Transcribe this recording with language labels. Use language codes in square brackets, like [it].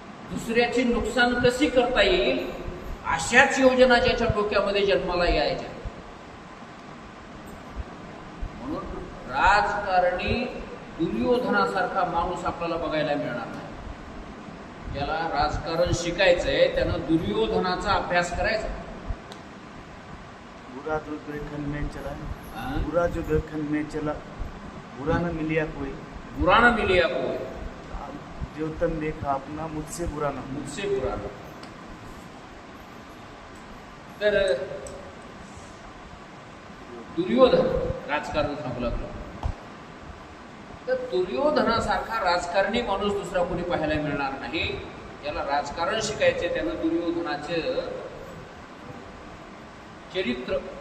[mr] दुसऱ्याची नुकसान कशी करता येईल अशाच योजना ज्याच्या डोक्यामध्ये जन्माला यायच्या. म्हणून राजकारणी दुर्योधनासारखा माणूस आपल्याला बघायला मिळणार नाही. ज्याला राजकारण शिकायचंय त्यानं दुर्योधनाचा अभ्यास करायचा. [hi] बुरा जो देखन में चला, बुरा जो देखन में चला, बुरा न मिलिया कोई, बुरा न मिलिया कोई, जो तन देखा अपना मुझसे बुरा न, मुझसे बुरा न. [mr] तर दुर्योधन राजकारण सांगू लागलं. तर दुर्योधनासारखा राजकारणी माणूस दुसरा कोणी पाहायला मिळणार नाही. ज्याला राजकारण शिकायचे त्यानं दुर्योधनाचे चरित्र